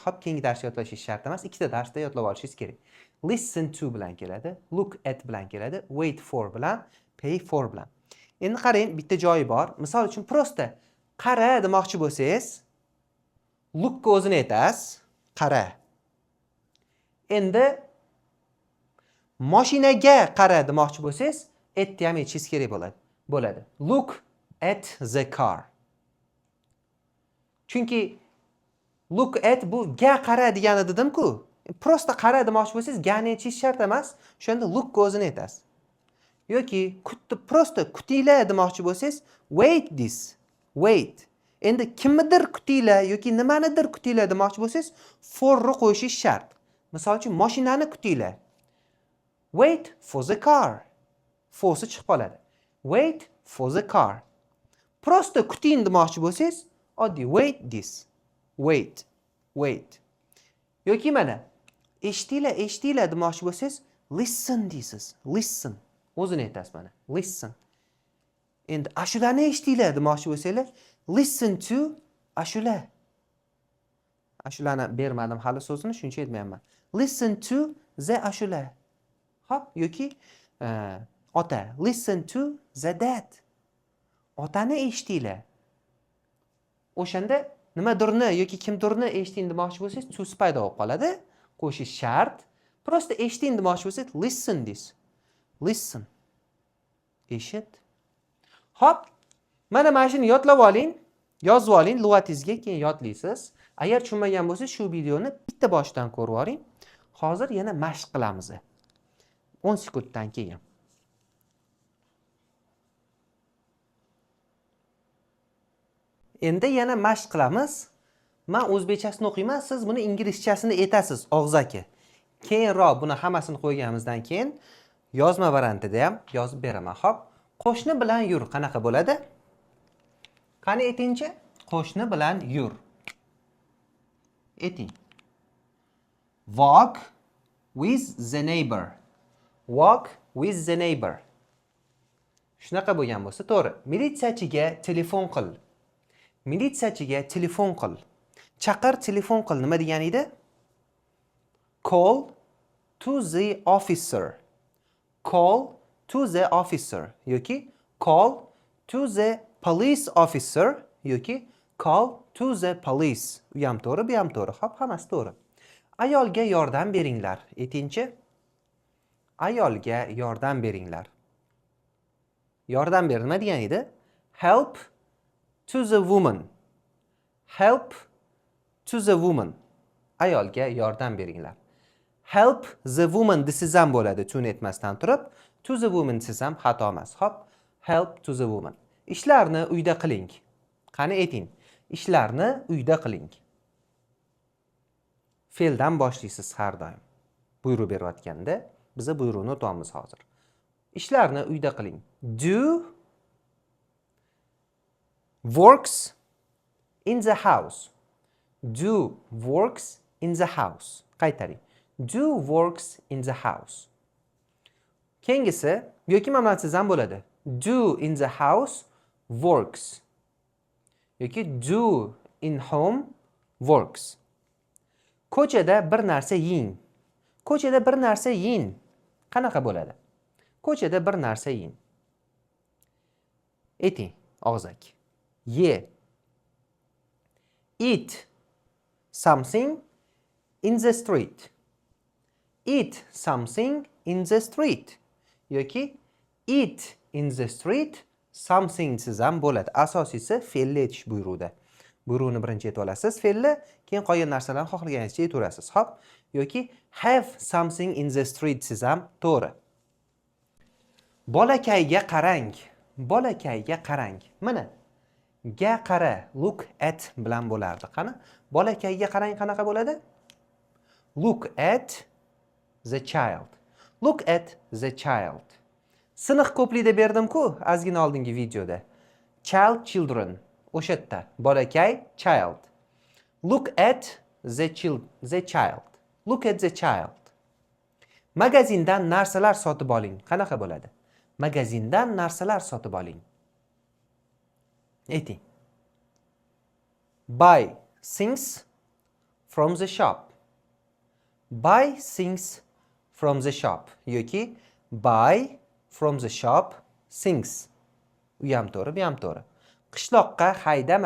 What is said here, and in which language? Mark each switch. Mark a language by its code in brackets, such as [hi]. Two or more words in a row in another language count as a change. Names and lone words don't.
[uz] Hop, keyingi darsda yodlashingiz shart emas, ikkita darsda yodlab olishingiz kerak. [en] Listen to [uz] bilan keladi, [en] look at [uz] bilan keladi, [en] wait for [uz] bilan, [en] pay for [uz] bilan. Endi qarang, bitta joyi bor. Misol uchun prosta qara demoqchi bo'lsangiz, look ga o'zini aytasiz, qara. Endi mashinaga qara demoqchi bo'lsangiz, atni ham aytishingiz kerak bo'ladi. [en] Look at the car. [uz] Chunki [en] look at [uz] bu ga qara degani dedim-ku. Prosta qara demoqchi bo'lsangiz, gani aytishingiz shart emas. Shunda look ga o'zini aytasiz. Yoki prosta kutinglar demoqchi bo'lsangiz, [en] wait this. Wait. [uz] Endi kimnidir kutinglar yoki nimanidir kutinglar demoqchi bo'lsangiz, for ni qo'yishingiz shart. Misol uchun mashinani kutinglar. [en] Wait for the car. [uz] For'si chiqib qoladi. [en] Wait for the car. [uz] Prosta kuting demoqchi bo'lsangiz, oddiy [en] wait this. Wait. [uz] Yoki mana eshitinglar demoqchi bo'lsangiz, listen deysiz. Listen. O'zini aytasiz mana. Listen. Endi ashulani eshitinglar demoqchi bo'lsanglar, [en] listen to ashula. [uz] Ashulani bermadim hali so'zini, shuncha aytmayapman. [en] Listen to the ashula. [uz] Hop, yoki ota, [en] listen to the dad. [uz] Otani eshitinglar. O'shanda nimadirni yoki kimdirni eshiting demoqchi bo'lsangiz, so'z paydo bo'lib qoladi. Qo'shish shart. Prosta eshiting demoqchi bo'lsangiz, [en] listen this. Listen. [uz] Eshit. Hop. Mana shuni yodlab oling, yozib oling lug'atingizga, keyin yodlaysiz. Agar tushunmagan bo'lsangiz, shu videoni bitta boshidan ko'rib oling. Hozir yana mashq qilamiz. 10 sekunddan keyin. Endi yana mashq qilamiz. Men o'zbekchasini o'qiyman, siz buni inglizchasini aytasiz og'zaki. Keyinroq buni hammasini qo'yganimizdan keyin yozma variantida ham yozib beraman. Xo'p, qo'shni bilan yur qanaqa bo'ladi? Qani aytingchi? Qo'shni bilan yur. Ayting. [en] Walk with the neighbor. Walk with the neighbor. [uz] Shunaqa bo'lgan bo'lsa, to'g'ri. Militsiyachiga telefon qil. Militsiyachiga telefon qil. Chaqir, telefon qil. Nima degani edi? [en] Call to the officer. Call to the officer yoki call to the police officer yoki call to the police. [uz] U ham to'g'ri, bu ham to'g'ri. Hop, hammasi to'g'ri. Ayolga yordam beringlar. Aytingchi? Ayolga yordam beringlar. Yordam ber nima degan edi? [en] Help to the woman. Help to the woman. [uz] Ayolga yordam beringlar. [en] Help the woman [uz] desiz ham bo'ladi, tuni aytmasdan turib. [en] To the woman [uz] desiz ham xato emas. Hop, [en] help to the woman. [uz] Ishlarni uyda qiling. Qani ayting. Ishlarni uyda qiling. Fe'ldan boshlaysiz har doim. Buyruq berayotganda biz buyruqni o'tamiz hozir. Ishlarni uyda qiling. [en] Do works in the house. Do works in the house. Qaytaring. Do works in the house. [uz] Keyingisi yoki mamlatsiz ham bo'ladi. [en] Do in the house works. Yoki do in home works. [uz] Ko'chada bir narsa yeng. Ko'chada bir narsa yeng. Qanaqa bo'ladi? Ko'chada bir narsa yeng. Ayting, og'zaki. Ye. [en] Eat something in the street. Eat something in the street. Yoki eat in the street something [uz] siz ham bo'ladi. Asosiysi fe'lni aytish buyruqda. Buyruqni birinchi aytib olasiz fe'lni, keyin qolgan narsalarni xohlaganingizcha aytaverasiz. Hop, yoki [en] have something in the street [uz] siz ham to'g'ri. Bolakayga qarang. Bolakayga qarang. Mana ga qara, [en] look at [uz] bilan bo'lardi. Qani? Bolakayga qarang qanaqa bo'ladi? [en] Look at the child. Look at the child. [uz] Siniq ko'plikda berdim-ku, ozgina oldingi videoda. [en] Child, children. [uz] O'sha yerda. Bolakay, [en] child. Look at the child. Look at the child. [uz] Magazindan narsalar sotib oling. Qanaqa bo'ladi? Magazindan narsalar sotib oling. Ayting. [en] Buy things from the shop. Buy things from the shop. Yoki buy from the shop things. [uz] U ham to'g'ri, bu ham to'g'ri. Qishloqqa haydama.